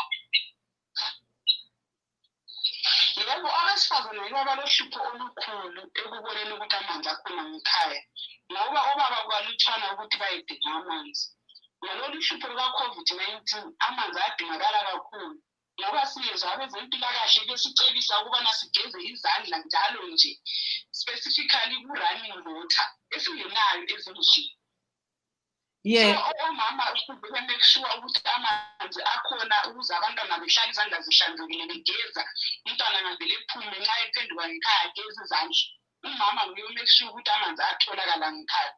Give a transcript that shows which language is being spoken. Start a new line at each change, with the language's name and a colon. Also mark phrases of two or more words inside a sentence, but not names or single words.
North Ndebele: Yebo, abesifazane yibo abalohlupho olukhulu ekuboneni ukuthi amanzi akhona ngekhaya, ngoba obaba kwalutshwana ukuthi bayedinga amanzi. Ngalolu hlupho luka-COVID-19 amanzi ayadingakala kakhulu, ngoba siyezwa abezempilakahle besicebisa ukubana sigeze izandla njalo nje,
English: specifically ku-running water
North Ndebele: esingenayo ezindlini.
English: Yeah.
North Ndebele: So omama ukuze
English: make sure
North Ndebele: ukuthi amanzi akhona ukuze abantwana behlale izandla zihlanzekile begeza, umntwana ngavele ephume nxa ephenduka ngekhaya ageze izandla. Umama nguye
English: make sure
North Ndebele: ukuthi amanzi atholakala ngekhaya.